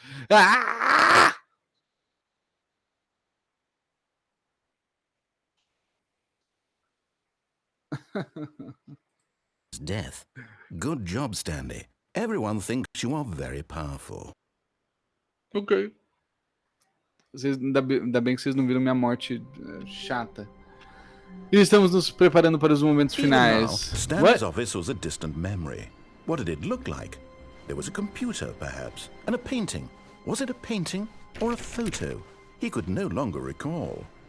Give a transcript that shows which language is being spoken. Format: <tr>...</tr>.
<en>Ah! Death. Good job, Stanley. Everyone thinks you are very powerful. Ok.</en> <pt>Ainda bem que vocês não viram minha morte chata. E estamos nos preparando para os momentos</pt> <en>Even now,</en> <pt>finais.</pt> <en>Stanley's office was a distant memory. What did it look like? There was a computer, perhaps, and a painting. Was it a painting or a photo? He could no longer recall.</en>